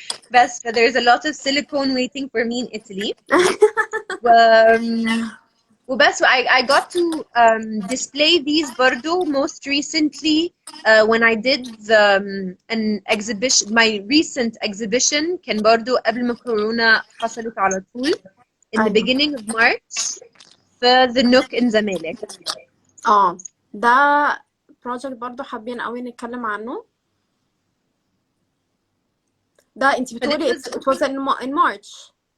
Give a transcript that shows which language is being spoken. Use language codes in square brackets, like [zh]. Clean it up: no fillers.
[en] بس there's a lot of silicone waiting for me in Italy. وبس I got to display these برضو most recently when I did an exhibition. My recent exhibition [ar] كان برضو قبل ما كورونا حصلت على طول [en] in the beginning of March في the Nook in Zamalek. [ar] ده project برضو حابين قوي نتكلم عنه. ده انت بتقولي [en] it was in March.